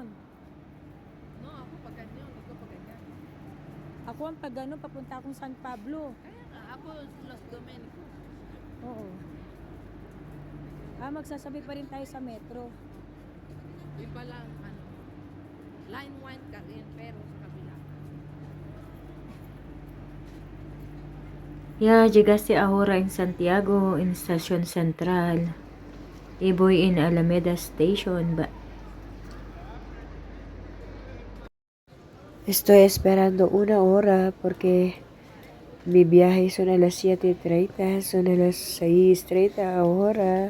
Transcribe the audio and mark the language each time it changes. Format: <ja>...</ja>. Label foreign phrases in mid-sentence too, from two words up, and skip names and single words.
<tl>No, ako pag ganyan. Ikaw pag ganyan. Ako ang pag ganon, papunta akong San Pablo. Kaya nga, ako Los Domenico. Oo. Ah, magsasabi pa rin tayo sa metro. Iba lang, ano. Line 1 ka rin, pero sa kabila.</tl> <es>Ya llegaste ahora en Santiago, en Estación Central. Y voy en Alameda Station. Estoy esperando 1 hora porque mi viaje son a las 7:30, son a las 6:30 ahora.</es>